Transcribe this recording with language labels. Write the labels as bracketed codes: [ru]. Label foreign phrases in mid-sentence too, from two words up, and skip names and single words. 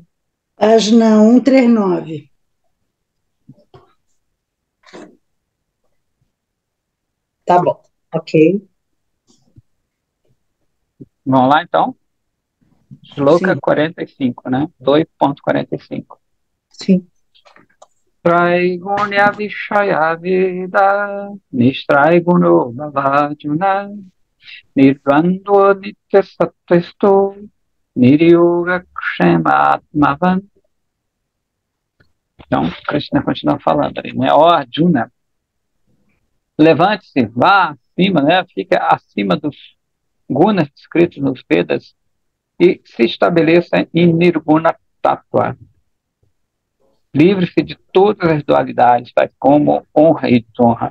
[pt] Página 139. Tá bom, ok. Vamos lá, então? Shloka 45, né? 2.45. Sim. [sa] त्रैगुण्य विषया वेदा निस्त्रैगुण्यो भवार्जुन निर्द्वन्द्वो नित्य सत्त्वस्थो निर्योग क्षेमात्मवान्. [pt] Então, Krishna continua falando ali, né? Ó Arjuna, levante-se, vá acima, né? Fica acima dos gunas descritos nos Vedas e se estabeleça em Nirguna Tattva. Livre-se de todas as dualidades, tais como honra e desonra.